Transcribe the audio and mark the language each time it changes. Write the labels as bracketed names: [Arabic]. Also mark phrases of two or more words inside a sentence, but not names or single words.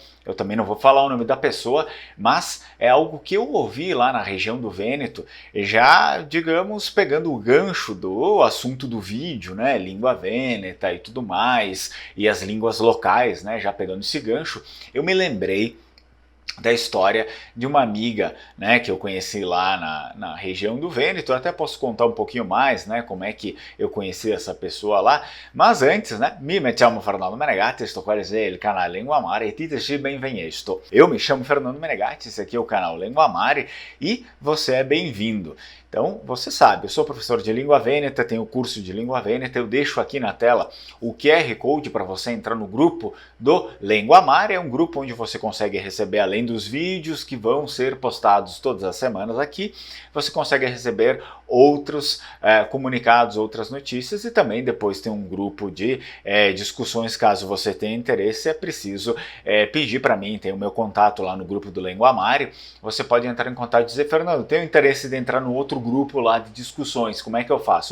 [Portuguese] Eu também não vou falar o nome da pessoa, mas é algo que eu ouvi lá na região do Vêneto, já, digamos, pegando o gancho do assunto do vídeo, né, língua vêneta e tudo mais, e as línguas locais, né, já pegando esse gancho, eu me lembrei da história de uma amiga, né, que eu conheci lá na região do Vêneto. Eu até posso contar um pouquinho mais, né, como é que eu conheci essa pessoa lá, mas antes, né, [Italian] mi chiamo Fernando Menegatti, sto qua è il canale Lingua Mare e titeci benvenuto. [Portuguese] Eu me chamo Fernando Menegatti, esse aqui é o canal Lingua Mare e você é bem-vindo. Então, você sabe, eu sou professor de língua vêneta, tenho curso de língua vêneta, eu deixo aqui na tela o QR Code para você entrar no grupo do Lingua Mare, é um grupo onde você consegue receber, além dos vídeos que vão ser postados todas as semanas aqui, você consegue receber outros comunicados, outras notícias e também depois tem um grupo de discussões, caso você tenha interesse, é preciso pedir para mim, tem o meu contato lá no grupo do Lingua Mare, você pode entrar em contato e dizer, Fernando, tenho interesse de entrar no outro grupo lá de discussões, como é que eu faço?